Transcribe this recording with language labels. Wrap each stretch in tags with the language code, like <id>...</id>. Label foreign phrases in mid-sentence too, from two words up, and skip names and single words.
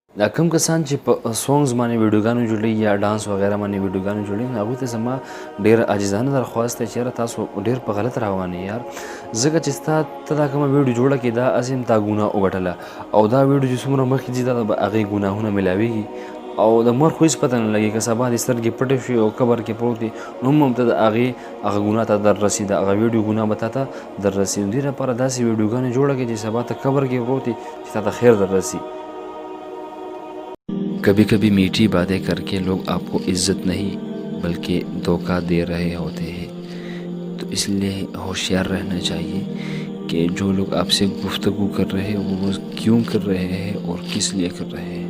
<ps>دا کم کسان چې په سونګز باندې ویډیوګانو جوړي یا ډانس وغیرہ باندې ویډیوګانو جوړي، هغوی ته زما ډېر عاجزانه درخواست دی چې یاره تاسو ډېر په غلط روان یې یار، ځکه چې ستا ته دا کومه ویډیو جوړه کړې دا هسې هم تا ګناه وګټله، او دا ویډیو چې څومره مخکې ځي دا به هغې ګناهونه میلاویږي، او د مر خو هېڅ پته نه لګي که سبا دې سترګې پټې شوې او قبر کې پروت دی نو هم ته د هغې هغه ګناه ته در رسي، د هغه ویډیو ګناه به تا ته در رسي. نو دې لپاره داسې ویډیوګانې جوړه کړې چې سبا ته قبر کې پروت دی چې تا ته خیر در رسي.</ps> <ur>کبھی کبھی میٹھی باتیں کر کے لوگ آپ کو عزت نہیں بلکہ دھوکہ دے رہے ہوتے ہیں، تو اس لیے ہوشیار رہنا چاہیے کہ جو لوگ آپ سے گفتگو کر رہے ہیں وہ کیوں کر رہے ہیں اور کس لیے کر رہے ہیں.</ur>